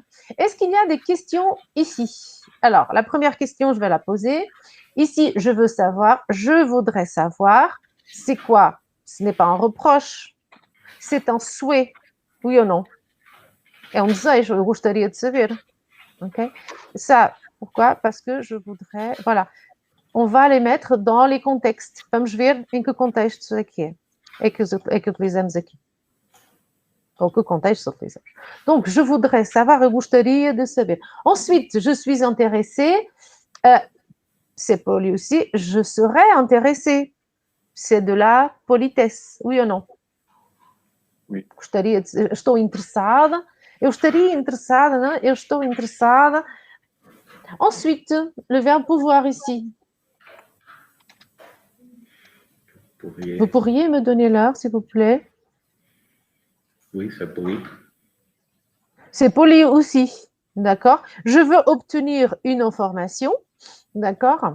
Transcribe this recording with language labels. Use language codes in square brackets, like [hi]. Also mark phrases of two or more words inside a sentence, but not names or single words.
[fr] Est-ce qu'il y a des questions ici? Alors, la première question, je vais la poser. Ici, je veux savoir, je voudrais savoir, c'est quoi? Ce n'est pas un reproche, c'est un souhait. Oui ou non? [pt] É um desejo, eu gostaria de saber. [fr] Ok? Ça, pourquoi? Parce que je voudrais... Voilà. On va les mettre dans les contextes. [pt] Vamos ver em que contexto aqui é que utilizamos aqui. Ou que contexto utilizamos. [fr] Donc, je voudrais savoir, [pt] eu gostaria de saber. [fr] Ensuite, je suis intéressée. C'est poli aussi. Je serais intéressée. C'est de la politesse. Oui ou non? Oui. [pt] Gostaria de... Estou interessada. Eu estaria interessada, não? Eu estou interessada. [fr] Ensuite, le verbe pouvoir ici. Pourriez. Vous pourriez me donner l'heure, s'il vous plaît? Oui, c'est poli. C'est poli aussi, d'accord? Je veux obtenir une information, d'accord?